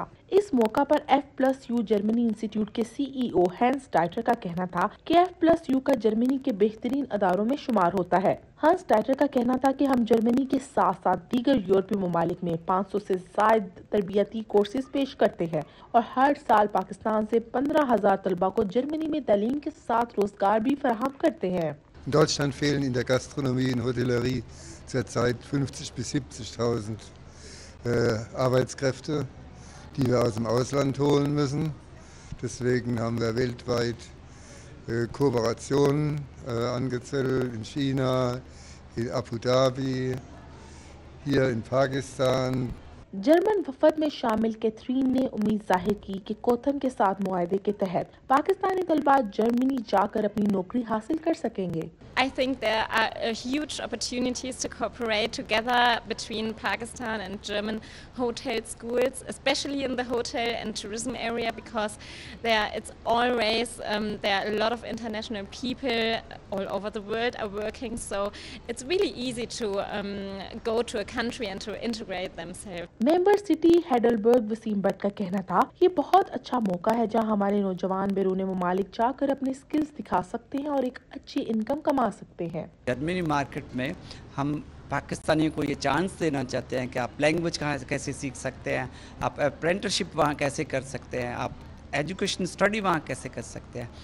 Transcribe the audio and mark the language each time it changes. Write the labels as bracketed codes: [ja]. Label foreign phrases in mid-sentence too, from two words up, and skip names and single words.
[ur] اس موقع پر F+U جرمنی انسٹیٹیوٹ کے CEO ہانس ڈائٹر کا کہنا تھا کہ F+U کا جرمنی کے بہترین اداروں میں شمار ہوتا ہے. ہانس ڈائٹر کا کہنا تھا کہ ہم جرمنی کے ساتھ ساتھ دیگر یورپی ممالک میں 500 سے زائد تربیتی کورسز پیش کرتے ہیں اور ہر سال پاکستان سے 15,000 طلبہ کو جرمنی میں تعلیم کے ساتھ روزگار بھی فراہم کرتے ہیں. [de] In Deutschland fehlen in der Gastronomie und Hotellerie zurzeit 50.000 bis 70.000 Arbeitskräfte, die wir aus dem Ausland holen müssen. Deswegen haben wir weltweit Kooperationen angezettelt in China, in Abu Dhabi, hier in Pakistan. [ur] جرمن وفد میں شامل کیتھرین نے امید ظاہر کی کہ کوتھم کے ساتھ معاہدے کے تحت پاکستانی طلبہ جرمنی جا کر اپنی نوکری حاصل کر سکیں گے. [en] I think there are huge opportunities to cooperate together between Pakistan and German hotel schools, especially in the hotel and tourism area, because it's always there are a lot of international people all over the world are working, so it's really easy to go to a country and to integrate themselves. member city [ur] ہائیڈلبرگ وسیم بھٹ کا کہنا تھا، یہ بہت اچھا موقع ہے جہاں ہمارے نوجوان بیرون ممالک جا کر اپنے اسکلز دکھا سکتے ہیں اور ایک اچھی انکم کما سکتے ہیں. جرمنی مارکیٹ میں ہم پاکستانیوں کو یہ چانس دینا چاہتے ہیں کہ آپ لینگویج کہاں کیسے سیکھ سکتے ہیں، آپ اپرنٹس شپ وہاں کیسے کر سکتے ہیں، آپ [en] education study [ur] وہاں کیسے کر سکتے ہیں.